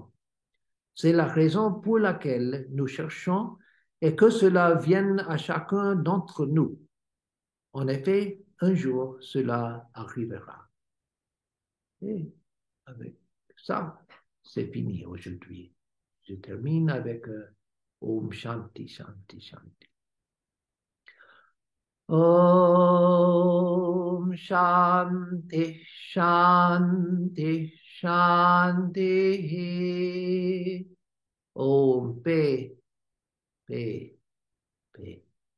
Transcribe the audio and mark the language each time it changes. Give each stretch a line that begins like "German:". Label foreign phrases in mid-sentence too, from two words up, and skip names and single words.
French: C'est la raison pour laquelle nous cherchons et que cela vienne à chacun d'entre nous. En effet, un jour, cela arrivera. Et avec ça, c'est fini aujourd'hui. Je termine avec
Sanskrit: ॐ शान्ति शान्ति शान्ति. ॐ शान्ति शान्ति शान्ति. Om Pe Pe Pe.